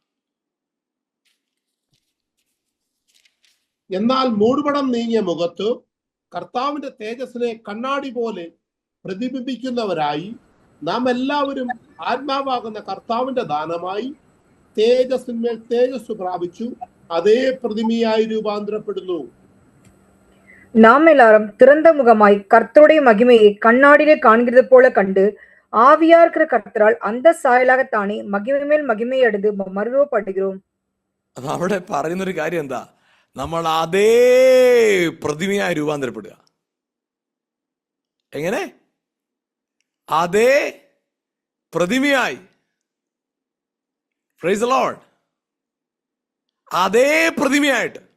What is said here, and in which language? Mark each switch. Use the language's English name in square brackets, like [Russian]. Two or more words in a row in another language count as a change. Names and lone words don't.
[Malayalam] എന്നാൽ മൂടുപടം നീങ്ങിയ മുഖത്ത് കർത്താവിന്റെ തേജസ്സിനെ കണ്ണാടി പോലെ പ്രതിബിംബിക്കുന്നവരായി നാം എല്ലാവരും ആത്മാവാകുന്ന കർത്താവിന്റെ ദാനമായി തേജസ്സിന്മേൽ തേജസ് പ്രാപിച്ചു അതേ പ്രതിമയായി രൂപാന്തരപ്പെടുന്നു. [Tamil] நாம் எல்லாரும் திறந்த முகமாய் கர்த்தருடைய மகிமையை கண்ணாடியிலே காண்கிறது போல கண்டு ஆவியா இருக்கிற கர்த்தரால் அந்த சாயலாகத்தானே மகிமை மேல் மகிமையை அடைந்து மறுரூபப்படுகிறோம். [Malayalam] അപ്പൊ അവിടെ പറയുന്നൊരു കാര്യം എന്താ? നമ്മൾ അതേ പ്രതിമയായി രൂപാന്തരപ്പെടുക. എങ്ങനെ? അതേ പ്രതിമയായി. [English] praise the Lord. [Malayalam] അതേ പ്രതിമയായിട്ട്.